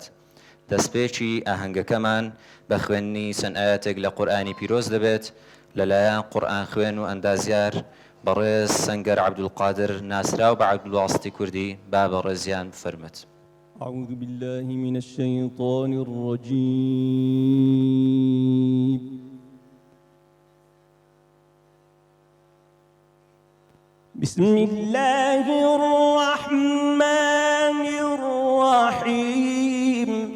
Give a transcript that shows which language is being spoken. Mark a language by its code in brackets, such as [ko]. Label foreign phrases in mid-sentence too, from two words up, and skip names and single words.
[ckb] دەستپێکی ئاهەنگەکەمان بە خوێندنی چەند ئاەتێک لە قورئانی پیرۆز دەبێت لەلایەن قورئان خوێن و ئەندازیار بەڕێز سەنگەر عەبدولقادر ناسراو بە عەبدولواستی کوردی با بەڕێزیان بفەرمێت. [ar] أعوذ بالله من الشيطان الرجيم. بسم الله الرحمن الرحيم.